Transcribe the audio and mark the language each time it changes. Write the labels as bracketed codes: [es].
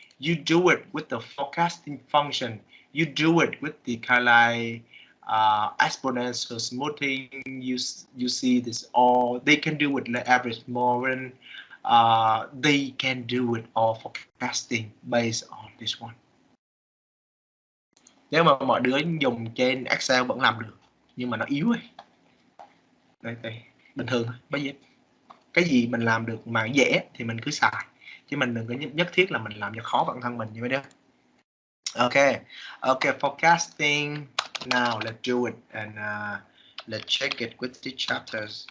[en] You do it with the forecasting function. You do it with the kind of like exponential smoothing. You see this all. They can do it like average Moran. They can do it all forecasting based on this one. [vi] Nếu mà mọi đứa dùng trên Excel vẫn làm được, nhưng mà nó yếu ấy. Đây, bình thường thôi. Bây giờ cái gì mình làm được mà dễ thì mình cứ xài, chứ mình đừng có nhất thiết là mình làm cho khó bản thân mình như vậy đó. [en] Okay, forecasting. Now let's do it, and let's check it with the chapters.